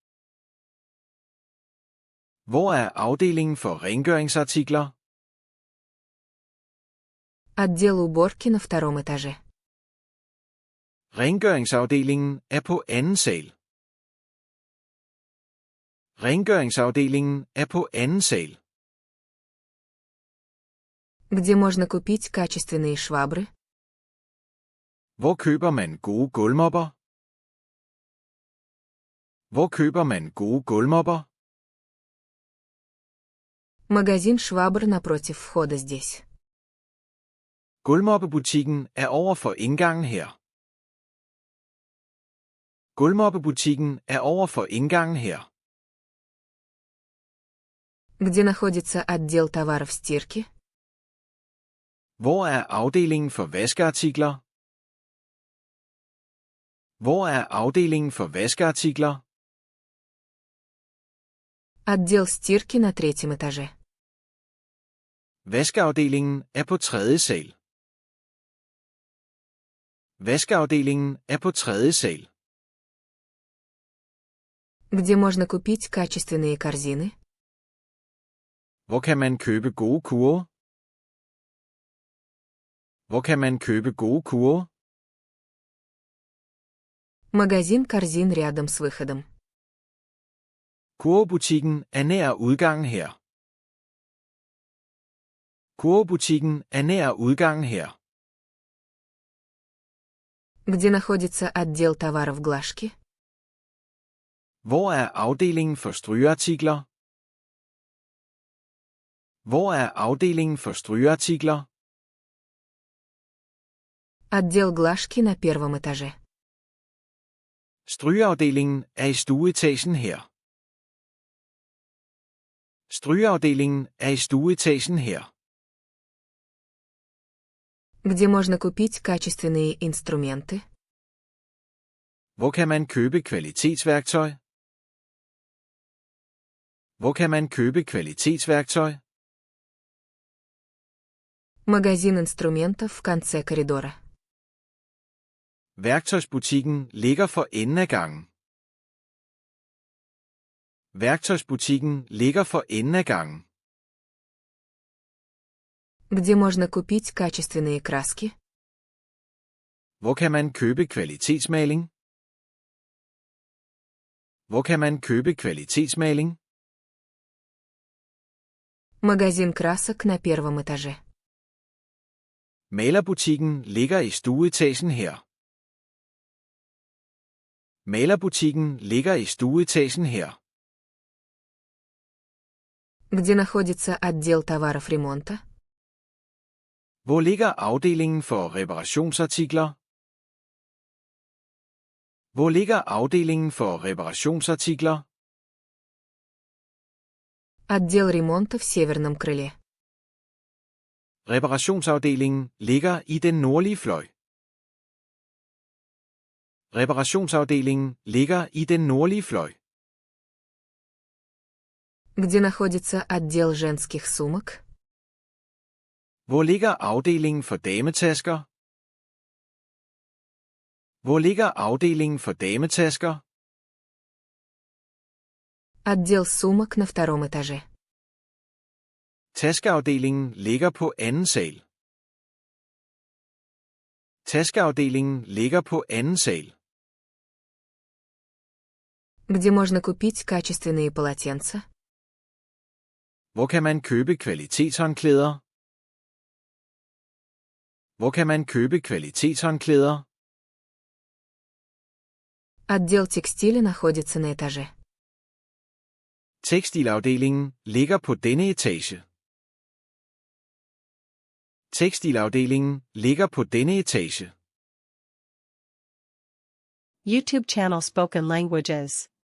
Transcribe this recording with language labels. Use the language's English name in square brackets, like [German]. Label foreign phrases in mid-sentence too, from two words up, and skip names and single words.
[Danish] Hvor er afdelingen for rengøringsartikler? [Russian] Отдел уборки на втором этаже. [Danish] Rengøringsafdelingen er på anden sal. Rengøringsafdelingen er på anden sal. [Russian] Где можно купить качественные швабры? [Danish] Hvor køber man gode gulvmopper? Hvor køber man gode gulvmopper? [Russian] Магазин швабр напротив входа здесь. [Danish] Gulvmoppebutikken er over for indgangen her. Gulvmoppebutikken er over for indgangen her. [Russian] Где находится отдел товаров стирки? [Danish] Hvor er afdelingen for vaskeartikler? Hvor er afdelingen for vaskeartikler? [Russian] Отдел стирки на третьем этаже. [Danish] Vaskeafdelingen er på tredje sal. Vaskeafdelingen er på tredje sal. [Russian] Где можно купить качественные корзины? [Danish] Hvor kan man købe gode kurve? Hvor kan man købe gode kurve? [Russian] Магазин корзин рядом с выходом. [Danish] Kurvebutikken er nær udgangen her. Kurvebutikken er nær udgangen her. [Russian] Где находится отдел товаров глажки? [Danish] Hvor er afdelingen for strygeartikler? Hvor er afdelingen for strygeartikler? [Russian] Отдел глажки на первом этаже. [Danish] Strygeafdelingen er i stueetagen her. Strygeafdelingen er i stueetagen her. [Russian] Где можно купить качественные инструменты? [Danish] Hvor kan man købe kvalitetsværktøj? Hvor kan man købe kvalitetsværktøj? [Russian] Магазин инструментов в конце коридора. [Danish] Værktøjsbutikken ligger for enden af gangen. Værktøjsbutikken ligger for enden af gangen. [Russian] Где можно купить качественные краски? [Danish] Hvor kan man købe kvalitetsmaling? Hvor kan man købe kvalitetsmaling? [Russian] Магазин красок на первом этаже. [Danish] Malerbutikken ligger i stueetagen her. Malerbutikken ligger i stueetagen her. [Russian] Где находится отдел товаров ремонта? [Danish] Hvor ligger afdelingen for reparationsartikler? Hvor ligger afdelingen for reparationsartikler? [Russian] Отдел ремонта в северном крыле. [Danish] Reparationsafdelingen ligger i den nordlige fløj. Reparationsafdelingen ligger i den nordlige fløj. [Russian] Где находится отдел женских сумок? [Danish] Hvor ligger afdelingen for dametasker? Hvor ligger afdelingen for dametasker? [Russian] Отдел сумок на втором этаже. [Danish] Taskeafdelingen ligger på anden sal. Taskeafdelingen ligger på anden sal. [Russian] Где можно купить качественные полотенца? [Danish] Hvor kan man købe kvalitetshåndklæder? Hvor kan man købe kvalitetshåndklæder? [Russian] Отдел текстиля находится на этаже. [Danish] Tekstilafdelingen ligger på denne etage. Tekstilafdelingen ligger på denne etage. [English] YouTube channel Spoken Languages.